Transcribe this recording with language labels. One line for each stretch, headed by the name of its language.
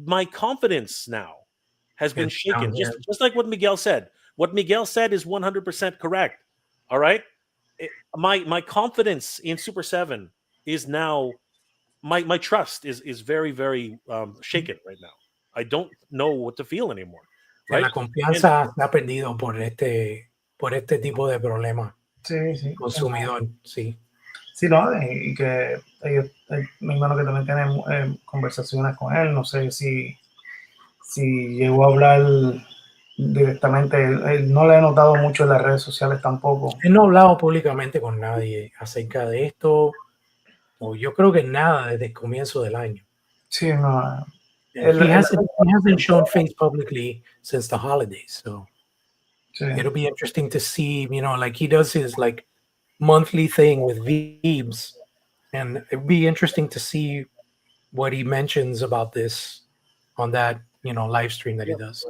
English: My confidence now has been shaken. Just like what Miguel said. What Miguel said is 100% correct. All right? My confidence in Super 7 is now, my trust is very, very shaken right now. I don't know what to feel anymore. Right?
Spanish: La confianza se ha perdido por este tipo de problema. Sí. Consumidor, sí. Sí, no, y que ellos, mi hermano que también tiene conversaciones con él, no sé si llegó a hablar directamente, él no le he notado mucho en las redes sociales tampoco. Él no ha hablado públicamente con nadie acerca de esto, o yo creo que nada desde el comienzo del año. Sí, no.
English: He hasn't shown face publicly since the holidays, so it'll be interesting to see, like he does his like monthly thing with Veebs, and it'd be interesting to see what he mentions about this on that live stream that he does.